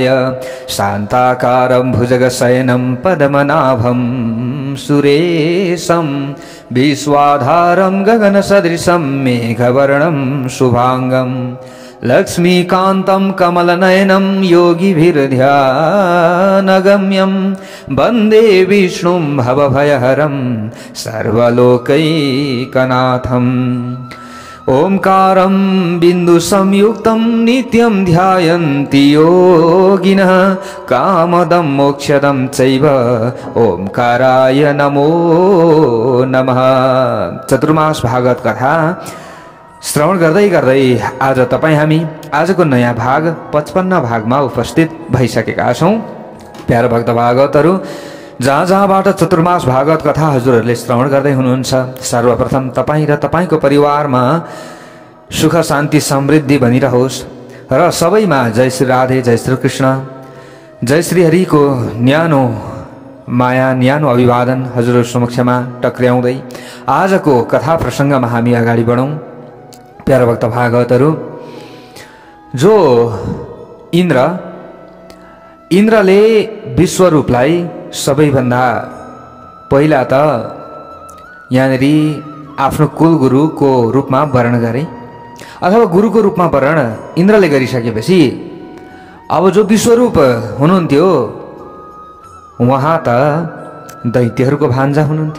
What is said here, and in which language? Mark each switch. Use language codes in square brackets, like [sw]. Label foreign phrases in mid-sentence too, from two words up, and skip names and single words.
[sa] शांताकारं भुजगशयनं पद्मनाभं सुरेशं विश्वाधारं गगनसदृशं मेघवर्णं शुभांगं लक्ष्मीकान्तं कमलनयनं योगिभिर्ध्यानगम्यं वन्दे विष्णुं भवभयहरं सर्वलोकैकनाथम्। ओंकारं बिन्दुसंयुक्तं नित्यं ध्यायन्ति योगिनः कामदं मोक्षदं चैव ओंकाराय नमो नमः। [ne] चतुर्मास भागवत कथा श्रवण गर्दै गर्दै आज हामी आजको नयाँ भाग 55 भागमा उपस्थित भइसकेका छौं। प्यारो भक्त भागवतहरू, जहाँ जहाँबाट चतुर्मास भागवत कथा हजुरहरूले श्रवण गर्दै हुनुहुन्छ, सर्वप्रथम तपाईँ र तपाईँको परिवारमा सुख शान्ति समृद्धि बनिरहोस् र सबैमा जय श्री राधे, जय श्री कृष्ण, जय श्री हरिको न्यानो माया, न्यानो अभिवादन हजुर समक्षमा टक्र्याउँदै आजको कथा प्रसङ्गमा हामी अगाडि बढौँ। प्यारो भक्त भागवतहरू, जो इन्द्रले विश्वरूपलाई सबैभन्दा पहिला त यहाँनिर आफ्नो कुलगुरुको रूपमा वर्ण गरे, अथवा गुरुको रूपमा वर्ण इन्द्रले गरिसकेपछि अब जो विश्वरूप हुनुहुन्थ्यो उहाँ त दैत्यहरूको भान्जा हुनुहुन्थ्यो।